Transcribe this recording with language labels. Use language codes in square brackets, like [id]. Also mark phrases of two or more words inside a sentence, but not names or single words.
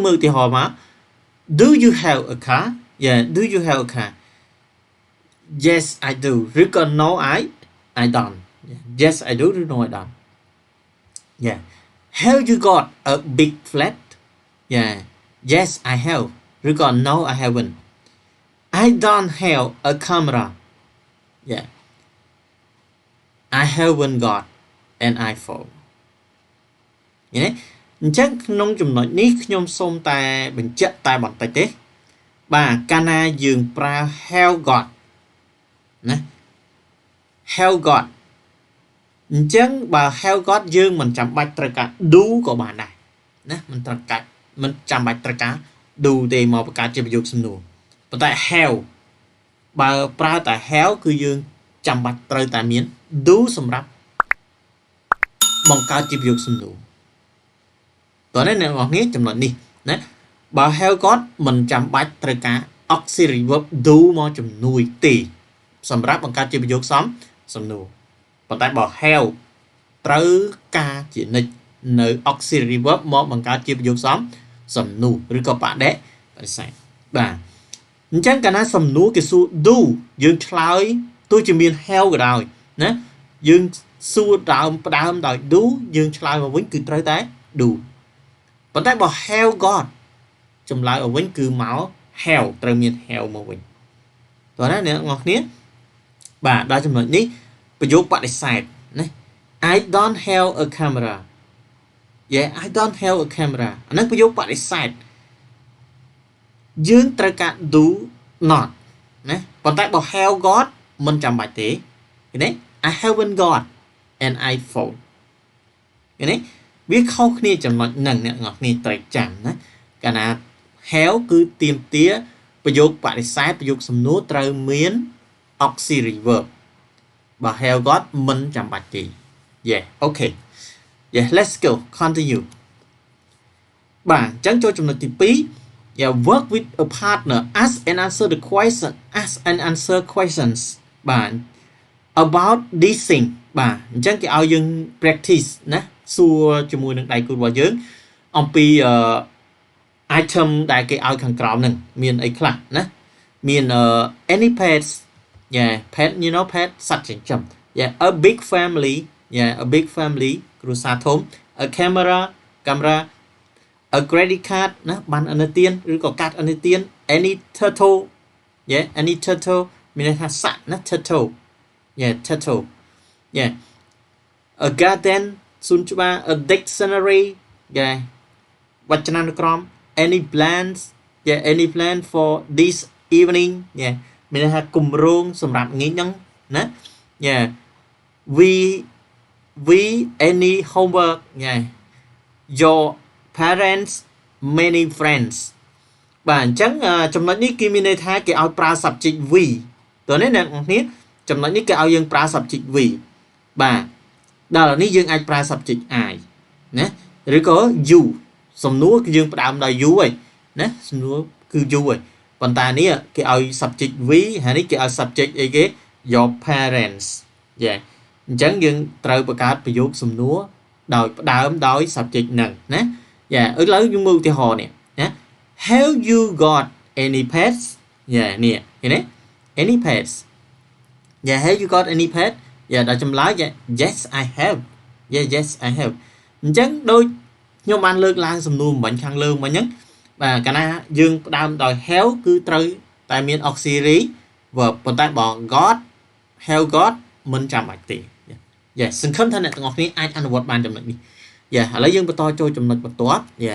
[km] មើលឧទាហរណ៍មក [en] do you have a car yeah do you have a car yes I do [km] ឬក៏ [en] no I don't yes I do ឬ no I don't yeah have you got a big flat yeah yes I have [km] ឬក៏ [en] no I haven't I don't have a camera yeah I haven't got an iPhone [km] ឃើញទេអញ្ចឹងក្នុងចំណុចនេះខ្ញុំសូមតែបញ្ជាក់តែបន្តិចទេបាទកាលណាយើងប្រើ [en] have got [km] ណា [en] have got [km] អញ្ចឹងបើ have got យើងមិនចាំបាច់ត្រូវការ do ក៏បានដែរណាមិនចាំបាច់ត្រូវការ do ទេមកបង្កើតជាប្រយោគសំណួរប៉ុន្តែ have បើប្រើតែ have គឺយើងចាំបាច់ត្រូវតែមាន do សម្រាប់បង្កើតជាប្រយោគសំណួរតើអ្នកនរគ្នាចំណុចនេះណាបើ [en] have got [km] មិនចាំ បាច់ត្រូវការ [en] auxiliary verb do [km] មកជំនួយទេសម្រាប់បង្កើតជាប្រយោគសំណួរប៉ុន្តែបើ have ត្រូវការជានិច្ចនៅ auxiliary verb មកបង្កើតជាប្រយោគសំណួរឬក៏បដិសេធបាទអញ្ចឹងកាលណាសំណួរគេសួរ do យើងឆ្លើយទោះជាមាន have ក៏ដោយណាយើងសួរផ្ដើមដោយ do យើងឆ្លើយមកវិញគឺត្រូវតែ do ប៉ុន្តែបើ [en] have got [km] ចម្លើយមកវិញគឺមក have ត្រូវមាន have មកវិញតោះណាអ្នកនរគ្នាបាទដល់ចំណុចនេះប្រយោគបដិសេធណា [en] I don't have a camera yeah I don't have a camera [km] អាហ្នឹងប្រយោគបដិសេធ យើងត្រូវការ [en] do not [km] ណាប៉ុន្តែបើ [en] have got [km] មិនចាំបាច់ទេឃើញទេ [en] I haven't got an iPhone [km] ឃើញទេវាខុសគ្នាចំណុចហ្នឹងអ្នកនរគ្នាត្រូវចាំណាកាលណា have គឺទាមទារប្រយោគបដិសេធប្រយោគ សំណួរត្រូវមាន [en] auxiliary verb [km] បើ [en] have got [km] មិនចាំបាច់ទេ [en] yeah okay yeah let's go continue [km] បាទអញ្ចឹងចូលចំណុចទី2 [en] yeah work with a partner ask and answer questions [km] បាទ about [en] this thing [km] បាទអញ្ចឹងគេឲ្យយើង practice ណាសួរជាមួយនឹងដៃគូរបស់យើងអំពីitem ដែលគេឲ្យខាងក្រោមហ្នឹងមានអីខ្លះណា [en] មាន any pets yeah pet you know pet [km] សត្វចិញ្ចឹម [en] yeah a big family yeah a big family [km] គ្រួសារធំ [en] a camera a credit card [km] ណាបានអនុទានឬក៏កាតអនុទាន [en] any turtle yeah any turtle [km] មានន័យថាសត្វណា [en] turtle yeah turtle yeah a garden សួនច្បារ a dictionary yeah វចនានុក្រម any plans yeah any plan for this evening yeah [km] មានន័យថាគម្រោងសម្រាប់ថ្ងៃហ្នឹងណា [en] yeah we any homework yeah your parents many friends [km] បាទអញ្ចឹងចំណុចនេះគេមានន័យថាគេឲ្យប្រើ [en] subject we [km] តើនេះអ្នកនរគ្នាចំណុចនេះគេឲ្យយើងប្រើ [en] subject we [km] បាទដល់នេះយើងអាចប្រើ [en] subject I [km] ណាឬក៏ you សំណួរគឺយើងផ្ដើមដោយ you ឯណាសំណួរគឺ you ឯប៉ុន្តែនេះគេឲ្យ [en] subject we [km] ហើយនេះគេឲ្យ subject អីគេ [en] your parents [km] យេអញ្ចឹងយើងត្រូវបង្កើតប្រយោគសំណួរដោយផ្ដើមដោយ subject ហ្នឹងណាយ៉ាឥឡូវយើងមើលឧទាហរណ៍នេះណា [en] have you got any pets [km] យ៉ានេះឃើញទេ [en] any pets yeah have you got any pet [km] យ៉ាដល់ ចម្លើយ [en] yes I have yeah yes I have [km] អញ្ចឹងដូចខ្ញុំបានលើកឡើងសំណួរមិញខាងលើមិញហ្នឹងបាទកាលណាយើងផ្ដើមដោយ have គឺត្រូវតែមាន [en] auxiliary verb [km] ប៉ុ ន្តែបើ [en] got have got [km] មិនចាំបាច់ទេយ៉ាសង្ឃឹមថាអ្នកទាំងអស់គ្នាអាចអនុវត្តបានចំណុចនេះយ៉ាឥឡូវយើងបន្តចូលចំណុចបន្ទាប់យ៉ា